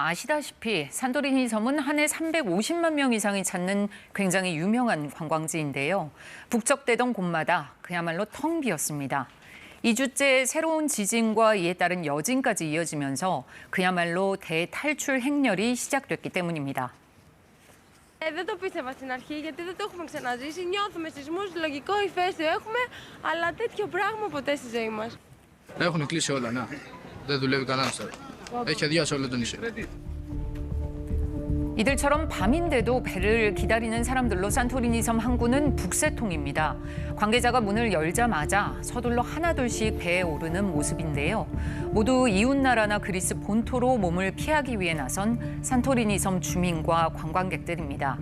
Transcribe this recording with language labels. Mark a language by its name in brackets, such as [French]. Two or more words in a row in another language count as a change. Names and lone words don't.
[Korean] 아시다시피 산토리니 섬은 한 해 350만 명 이상이 찾는 굉장히 유명한 관광지인데요. 북적대던 곳마다 그야말로 텅 비었습니다. 2주째 새로운 지진과 이에 따른 여진까지 이어지면서 그야말로 대탈출 행렬이 시작됐기 때문입니다. [Greek] Δεν το πίστευα στην αρχή γιατί δεν το έχουμε ξαναζήσει. Νιώθουμε σεισμούς, λογικό ηφαίστειο έχουμε, αλλά τέτοιο πράγμα ποτέ στη ζωή μας. Έχουν κλείσει όλα, ναι. Δεν δουλεύει κανένας τώρα. Έχει αδειάσει όλο το νησί. [Korean] 이들처럼 밤인데도 배를 기다리는 사람들로 산토리니 섬 항구는 북새통입니다. 관계자가 문을 열자마자 서둘러 하나둘씩 배에 오르는 모습인데요. 모두 이웃나라나 그리스 본토로 몸을 피하기 위해 나선 산토리니 섬 주민과 관광객들입니다.